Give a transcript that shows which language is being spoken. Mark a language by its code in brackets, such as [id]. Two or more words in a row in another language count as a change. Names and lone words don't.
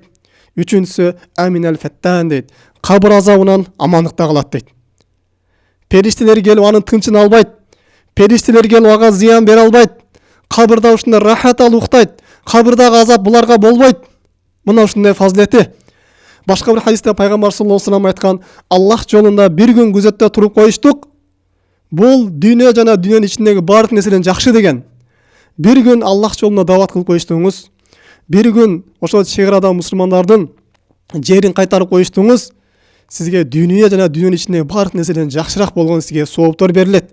[ky] Үчүнчүсү [ar] آمن الفتان [ky] дейт. Кабыр азабынан амандыкта калат дейт. Периштелер келип анын тынчын албайт. Периштелер келип ага зыян бере албайт. Кабырда ушундай рахат алып уктайт. Кабырдагы азап буларга болбойт. Мына ушундай фазилети. Башка бир хадисте пайгамбар [ar] صلى الله عليه وسلم [ky] айткан: Аллах жолунда бир күн күзөттө туруп коюштук. Бул дүйнө жана дүйнөнүн ичиндеги бардык нерседен жакшы деген. Бир күн Аллах жолунда дават кылып коюштуңуз, бир күн ошол чек арада мусулмандардын жерин кайтарып коюштуңуз, сизге дүйнө жана дүйнөнүн ичиндеги бардык нерседен жакшыраак болгон сизге сооптор берилет.